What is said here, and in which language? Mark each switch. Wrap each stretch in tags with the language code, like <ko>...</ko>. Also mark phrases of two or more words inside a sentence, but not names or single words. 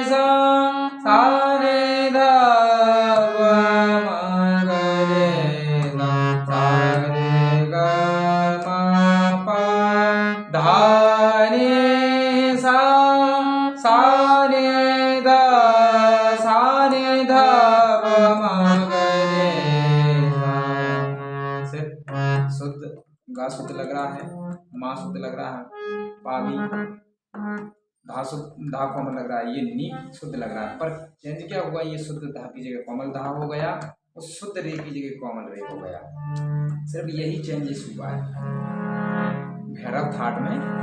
<hi>सा रे ध प म ग रे सा रे ग म प धा नि सा रे ध प म ग रे सा। शुद्ध गा शुद्ध लग रहा है, माँ शुद्ध लग रहा है, पा भी, धा शुद्ध, धा कोमल लग रहा है, ये नी शुद्ध लग रहा है। पर चेंज क्या हुआ, ये शुद्ध धा की जगह कोमल धा हो गया और शुद्ध रे की जगह कोमल रे हो गया। सिर्फ यही चेंजेस हुआ है भैरव थाट में।</hi>